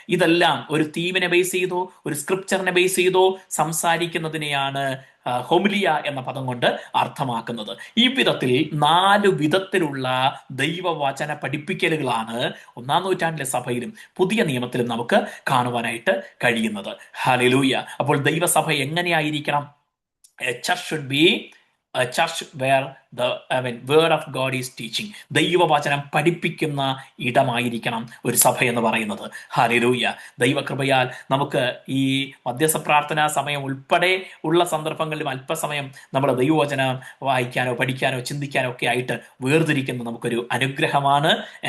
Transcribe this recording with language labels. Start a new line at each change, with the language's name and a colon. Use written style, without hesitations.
Malayalam: ഇതെല്ലാം ഒരു തീമിനെ ബേസ് ചെയ്തോ ഒരു സ്ക്രിപ്ചറിനെ ബേസ് ചെയ്തോ സംസാരിക്കുന്നതിനെയാണ് ഹൊമിലിയ എന്ന പദം കൊണ്ട് അർത്ഥമാക്കുന്നത്. ഈ വിധത്തിൽ 4 വിധത്തിലുള്ള ദൈവവചന പഠിപ്പിക്കലുകളാണ് 1-ാം നൂറ്റാണ്ടിലെ സഭയിലും പുതിയ നിയമത്തിലും നമുക്ക് കാണുവാനായിട്ട് കഴിയുന്നത്. ഹല്ലേലൂയ. അപ്പോൾ ദൈവസഭ എങ്ങനെയായിരിക്കണം?
English: A church should be a church where the word of God is teaching.
Malayalam: ദൈവവചനം പഠിപ്പിക്കുന്ന ഇടമായിരിക്കണം ഒരു സഭ എന്ന് പറയുന്നത്. ഹല്ലേലൂയ. ദൈവകൃപയാൽ നമുക്ക് ഈ മധ്യസ്ഥ പ്രാർത്ഥനാ സമയം ഉൾപ്പെടെ ഉള്ള സന്ദർഭങ്ങളിലും അല്പസമയം നമ്മൾ ദൈവവചനം വായിക്കാനോ പഠിക്കാനോ ചിന്തിക്കാനോ ഒക്കെ ആയിട്ട് വേർതിരിക്കുന്ന നമുക്കൊരു അനുഗ്രഹമാണ്.